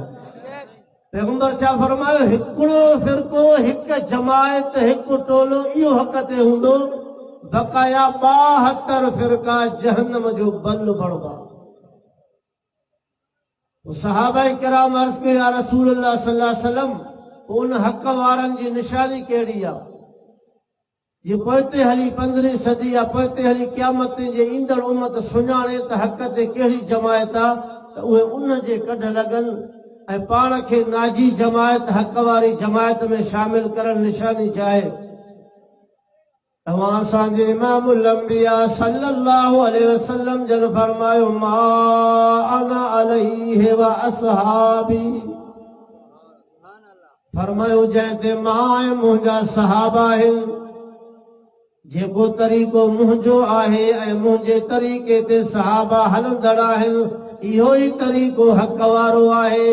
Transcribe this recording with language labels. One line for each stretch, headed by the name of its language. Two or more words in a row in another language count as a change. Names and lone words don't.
Sindhi: पैगंबर छा फरमायो? हिकिड़ो फ़िरको, हिकु जमायत, हिकु टोलो, इहो हक़ ते हूंदो, बक़ाया 72 फ़िरका जहन्नम जो बल बणबा। सहाबा किराम अर्ज़ कयो,
Arabic: يا رسول الله صلى الله عليه وسلم,
Sindhi: उन हक़ वारनि जी निशानी कहिड़ी आहे? जे पोइते हली 15वीं सदी या पोइते हली क़यामत जे ईंदड़ उम्मत सुञाणे त हक़ ते कहिड़ी जमायत आहे, त उहे उन जे कढ लॻनि ऐं पाण खे नाजी जमायत, हक़ वारी जमायत में शामिल करण। निशानी चाहे तव्हां असांजे
Arabic: إمام الأنبياء صلى الله عليه وسلم
Sindhi: जन फरमायो,
Arabic: ما أنا عليه وأصحابي,
Sindhi: फरमायो जंहिं ते मां ऐं मुंहिंजा सहाबा आहिनि, जेको तरीक़ो मुंहिंजो आहे ऐं मुंहिंजे तरीक़े ते सहाबा हलंदड़ आहिनि, इहो ई तरीक़ो हक़ वारो आहे।